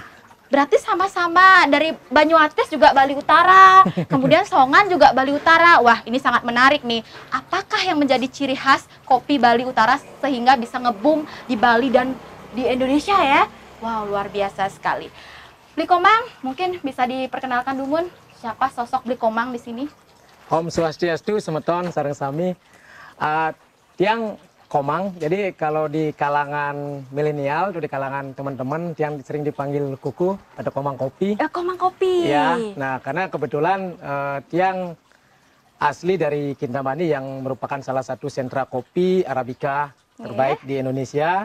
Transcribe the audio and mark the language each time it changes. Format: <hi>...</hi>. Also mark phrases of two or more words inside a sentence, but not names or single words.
<id>Berarti sama-sama dari Banyuatis juga Bali Utara, kemudian Songan juga Bali Utara. Wah, ini sangat menarik nih. Apakah yang menjadi ciri khas kopi Bali Utara sehingga bisa nge-boom di Bali dan di Indonesia ya? Wow, luar biasa sekali. Beli Komang, mungkin bisa diperkenalkan Dumun, siapa sosok Beli Komang di sini?</id> <ban>Om Swastiastu, Semeton, sareng sami.</ban> <id>Tiang Komang, jadi kalau di kalangan milenial, di kalangan teman-teman, Tiang sering dipanggil Kuku atau Komang Kopi. Komang Kopi. Ya, nah karena kebetulan Tiang asli dari Kintamani yang merupakan salah satu sentra kopi Arabica terbaik di Indonesia.</id>